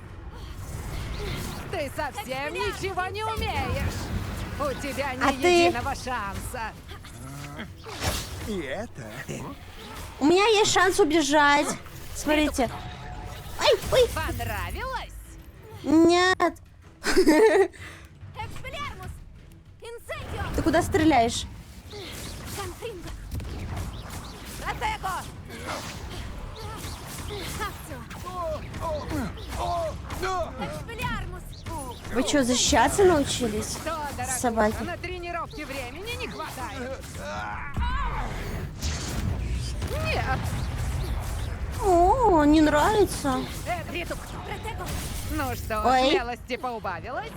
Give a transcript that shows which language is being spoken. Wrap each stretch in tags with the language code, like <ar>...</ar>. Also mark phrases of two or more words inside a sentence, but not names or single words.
<ru>Ты совсем ничего не умеешь. У тебя ни А ты? единого шанса. И это... У меня есть шанс убежать. Смотрите. Ай, ой. Понравилось? Нет.</ru> <la>Expelliarmus! Incendio!</la> <ru>Ты куда стреляешь?</ru> <la>Confringo! Protego! Expelliarmus!</la> <ru>Вы что, защищаться научились? Что, дорогуша, Собаки. на тренировке времени не хватает? Нет. О, не нравится. Риту, ну что, Ой. смелости поубавилось?</ru>